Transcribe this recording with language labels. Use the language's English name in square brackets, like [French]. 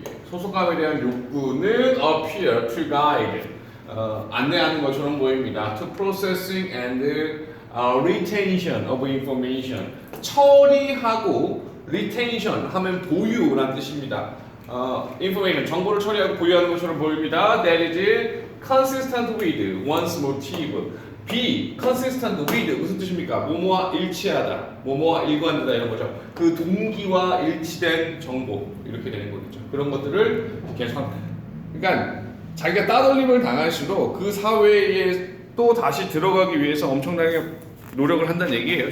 [Korean] 소속감에 대한 욕구는 [English] appear to guide. [Korean] 안내하는 것처럼 보입니다. [English] To processing and retention of information. [Korean] 처리하고 retention 하면 보유라는 뜻입니다. information 정보를 처리하고 보유하는 것처럼 보입니다. [English] That is consistent with one's motive. be consistent with [Korean] 무슨 뜻입니까? 뭐뭐와 일치하다, 뭐뭐와 일관되다 이런 거죠. 그 동기와 일치된 정보 이렇게 되는 거겠죠. 그런 것들을 계속 그러니까 자기가 따돌림을 당할수록 그 사회에 또 다시 들어가기 위해서 엄청나게 노력을 한다는 얘기예요.